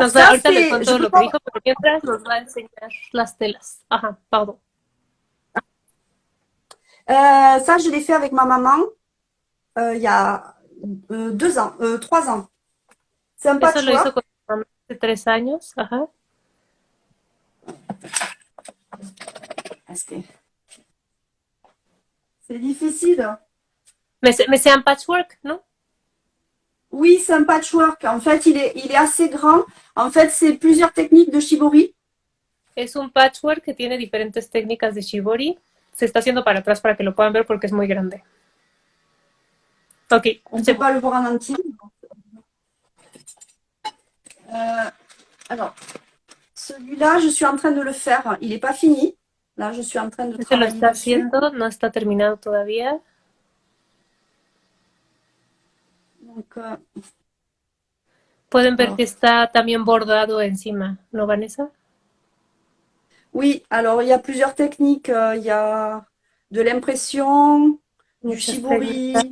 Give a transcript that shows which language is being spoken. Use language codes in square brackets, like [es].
[es] ahorita les cuento lo que dijo, pero mientras nos va a enseñar las telas. Ajá, pardon. [fr] Ça, je l'ai fait avec ma maman il y a 3 ans. C'est un patchwork. [es] Eso lo hizo con mi mamá hace 3 años. Ajá. [fr] C'est difficile. Mais c'est un patchwork, ¿no? Oui, c'est un patchwork. En fait, il est assez grand. En fait, c'est plusieurs techniques de shibori. [es] Es un patchwork que tiene diferentes técnicas de shibori. Se está haciendo para atrás para que lo puedan ver porque es muy grande. Ok. [fr] On ne peut pas le voir en entier. Alors, celui-là, je suis en train de le faire. Il n'est pas fini. Là, je suis en train de travailler. [es] Lo está haciendo, no está terminado todavía. [fr] Donc, [es] pueden ver que está también bordado encima, ¿no, Vanessa? [fr] Oui, alors il y a plusieurs techniques. Il y a de l'impression, du shibori,